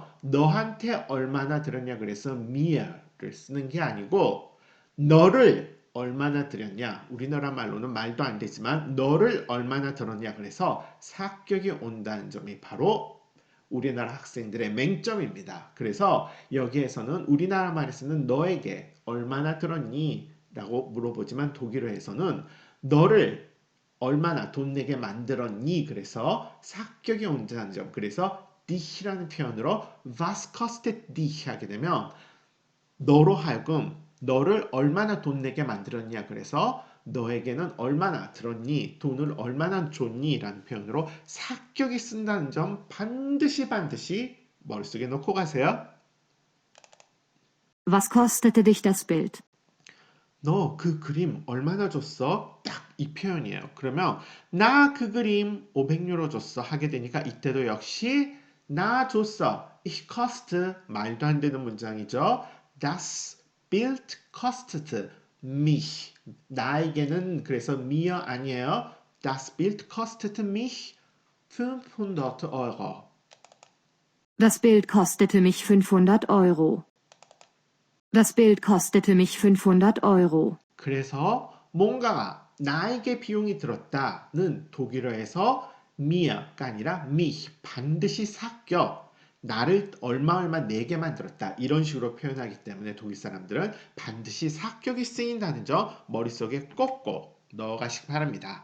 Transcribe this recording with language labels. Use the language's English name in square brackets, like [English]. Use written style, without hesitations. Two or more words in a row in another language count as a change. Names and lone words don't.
[Korean] 너한테 얼마나 들었냐 그래서 mir를 쓰는 게 아니고 너를 얼마나 들였냐 우리나라 말로는 말도 안 되지만 너를 얼마나 들었냐 그래서 사격이 온다는 점이 바로 우리나라 학생들의 맹점입니다. 그래서 여기에서는 우리나라 말에서는 너에게 얼마나 들었니? 라고 물어보지만 독일어에서는 너를 얼마나 돈 내게 만들었니? 그래서 사격이 온다는 점. 그래서 dich라는 표현으로 [German] was kostet dich [Korean] 하게 되면 너로 하여금 너를 얼마나 돈 내게 만들었냐. 그래서 너에게는 얼마나 들었니? 돈을 얼마나 줬니? 라는 표현으로 사격이 쓴다는 점 반드시 머릿속에 넣고 가세요. [German] Was kostete dich das Bild? [Korean] 너 그 그림 얼마나 줬어? 딱 이 표현이에요. 그러면 나 그 그림 500유로 줬어 하게 되니까 이때도 역시 나 줬어. [German] Ich koste [Korean] 말도 안 되는 문장이죠. [German] Das Bild kostete mich. [Korean] 나에게는 그래서 mir 아니에요. [German] Das Bild kostete mich 500 Euro. Das Bild kostete mich 500 Euro. Das Bild kostete mich 500 Euro. [Korean] 그래서 뭔가가 나에게 비용이 들었다는 독일어에서 mir가 아니라 mich 반드시 삭겨 나를 얼마 내게만 들었다 이런 식으로 표현하기 때문에 독일 사람들은 반드시 삭격이 쓰인다는 점 머릿속에 꼭꼭 넣어가시기 바랍니다.